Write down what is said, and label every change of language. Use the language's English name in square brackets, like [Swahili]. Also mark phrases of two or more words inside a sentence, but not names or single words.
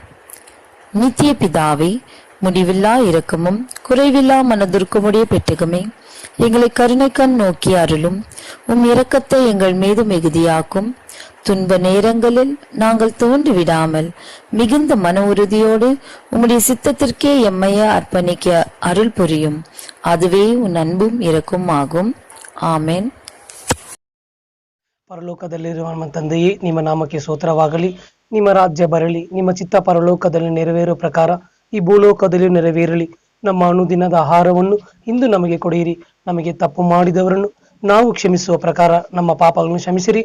[Tamil] நித்திய பிதாவே, முடிவில்லா இரக்கமும் குறைவில்லா மனதிற்குமுடைய பெட்டகமே, எங்களை கருணை கண் நோக்கி அருளும். உம் இரக்கத்தை எங்கள் மீது மிகுதியாக்கும். துன்ப நேரங்களில் நாங்கள் தோன்றிவிடாமல் மிகுந்த மன உறுதியோடு உம்முடைய சித்தத்திற்கே எம்மைய அர்ப்பணிக்க அருள் புரியும். அதுவே உன் அன்பும் இரக்கும் ஆகும். [Kannada] ಆಮೇನ್. ಪರಲೋಕದಲ್ಲಿರುವ ನಮ್ಮ ತಂದೆಯೇ, ನಿಮ್ಮ ನಾಮಕ್ಕೆ ಸ್ತೋತ್ರವಾಗಲಿ. ನಿಮ್ಮ ರಾಜ್ಯ ಬರಲಿ. ನಿಮ್ಮ ಚಿತ್ತ ಪರಲೋಕದಲ್ಲಿ ನೆರವೇರುವ ಪ್ರಕಾರ ಈ ಭೂಲೋಕದಲ್ಲಿ ನೆರವೇರಲಿ. ನಮ್ಮ ಅನುದಿನದ ಆಹಾರವನ್ನು ಇಂದು ನಮಗೆ ಕೊಡಿರಿ. ನಮಗೆ ತಪ್ಪು ಮಾಡಿದವರನ್ನು ನಾವು ಕ್ಷಮಿಸುವ ಪ್ರಕಾರ ನಮ್ಮ ಪಾಪಗಳನ್ನು ಕ್ಷಮಿಸಿರಿ.